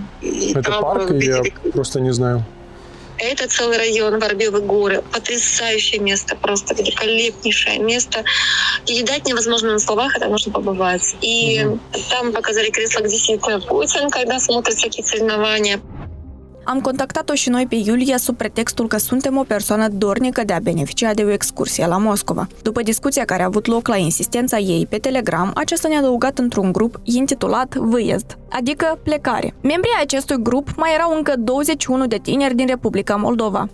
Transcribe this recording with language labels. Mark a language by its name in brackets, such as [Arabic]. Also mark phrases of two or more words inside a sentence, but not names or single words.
[Russian] Это там парк? Я просто не знаю. Это целый район, Воробьевы горы. Потрясающее место, просто великолепнейшее место. Передать невозможно на словах, это нужно побывать. И там показали кресло, где сидит Путин, когда смотрит всякие соревнования. [Romanian] Am contactat-o și noi pe Iulia sub pretextul că suntem o persoană dornică de a beneficia de o excursie la Moscova. După discuția care a avut loc la insistența ei pe Telegram, aceasta ne-a adăugat într-un grup intitulat Выезд, adică plecare. Membrii acestui grup mai erau încă 21 de tineri din Republica Moldova.